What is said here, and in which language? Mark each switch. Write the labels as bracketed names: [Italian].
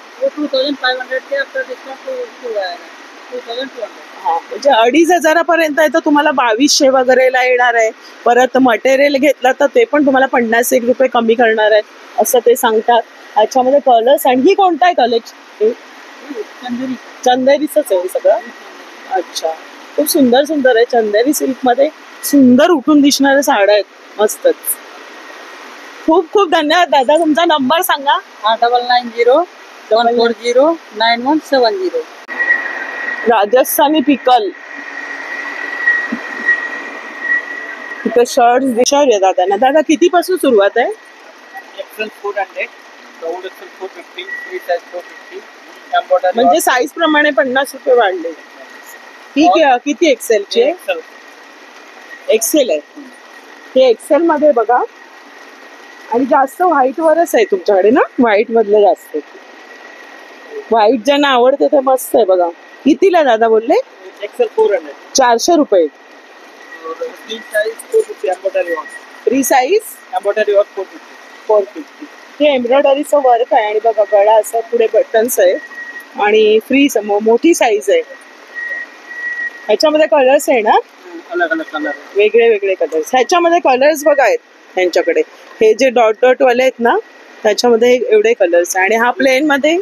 [Hindi] 2500 के after discount आएगा 2200. [Marathi] हा, म्हणजे 2500 पर्यंत आहे. तर तुम्हाला 2200 वगैरेला येणार आहे. परत मटेरियल घेतलं तर ते पण तुम्हाला 50 रुपये कमी करणार आहे असं ते सांगतात. ह्याच्यामध्ये कलर्स. आणि ही कोणता आहे कलेक्शन? चंदेरीच आहे सगळं. अच्छा. खूप सुंदर सुंदर आहे. चंदेरी सिल्क मध्ये सुंदर उठून दिसणाऱ्या साड्या आहेत. मस्तच. खूप खूप धन्यवाद दादा. तुमचा नंबर सांगा. 8990 740 9170. राजस्थानी पिकल. इथे शर्ट विचारूया दादांना. दादा कितीपासून सुरुवात आहे? Excel 400, round Excel 450, free size 450. Embroidery म्हणजे साईज प्रमाणे 50 रुपये वाढले. ही किती एक्सेलची आहे? एक्सेल. एक्सेल आहे. हे एक्सेल मध्ये बघा आणि जास्त व्हाईट वरच आहे तुमच्याकडे ना, व्हाईट मधलं जास्त आहे. व्हाईट ज्यांना आवडतं ते मस्त आहे बघा. कितीला दादा बोलले? एक्सेल 400. 400 रुपये. Free size 450 embroidery work. Free size embroidery work 450. 450. हे एम्ब्रॉयडरीचं वर्क आहे आणि बघा गळा असा पुढे बटन्स आहे आणि फ्री मोठी साईज आहे. ह्याच्यामध्ये कलर्स आहे ना, [Hindi] अलग अलग कलर. [Marathi] वेगळे वेगळे कलर्स. ह्याच्यामध्ये कलर्स बघा आहेत त्यांच्याकडे. हे जे डॉट डॉट वाले आहेत ना त्याच्यामध्ये एवढे कलर्स आहे आणि हा प्लेन मध्ये